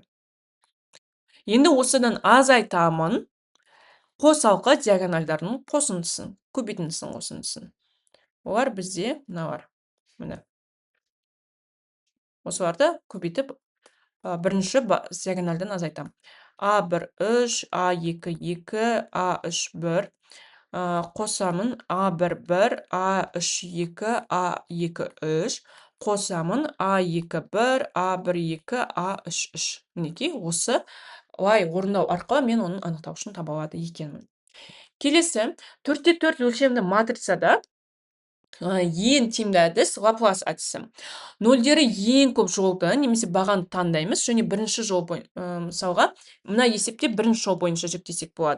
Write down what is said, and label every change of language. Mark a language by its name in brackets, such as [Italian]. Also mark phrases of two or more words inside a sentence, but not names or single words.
[Kazakh] Енді осыдан азайтамын қосалқы диагональдардың қосындысын, көбейтіндісін қосындысын. Олар бізде мыналар. Міне. осыларды көбейтіп бірінші диагоналдан азайтамын. А1 3, А2 2, А3 1. Қосамын А1 1, А3 2, А2 3. Қосамын А2 1, А1 2, А3 3. Мінекей осы лай орындау арқылы мен оның анықтауышын таба алады екенмін. Келесі 4-4 өлшемді матрицада ең тиімді әдіс Лаплас әдісі. Нөлдері ең көп жолды немесе бағаны таңдаймыз және бірінші жол мысалға мына есепте бірінші жол бойынша жүктесек болады.